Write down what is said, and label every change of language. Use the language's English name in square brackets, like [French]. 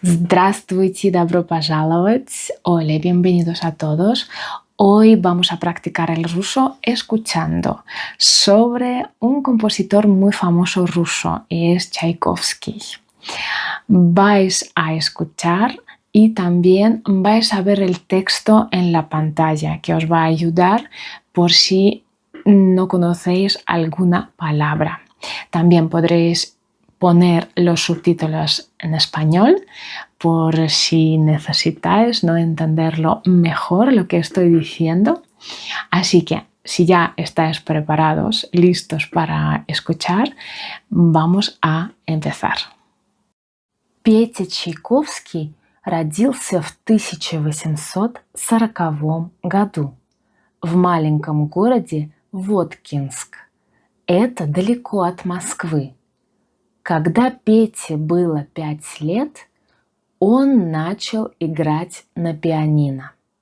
[Russian] Здравствуйте, добро пожаловать. [Spanish] Hola, bienvenidos a todos. Hoy vamos a practicar el ruso escuchando sobre un compositor muy famoso ruso, es Tchaikovsky. Vais a escuchar y también vais a ver el texto en la pantalla que os va a ayudar por si no conocéis alguna palabra. También podréis poner los subtítulos en español por si necesitáis no entenderlo mejor lo que estoy diciendo. Así que si ya estáis preparados, listos para escuchar, vamos a empezar. [Russian] Петя Чайковский родился в 1840 году в маленьком городе Воткинск. Это далеко от Москвы. Когда Пете было 5 лет, он начал играть на пианино.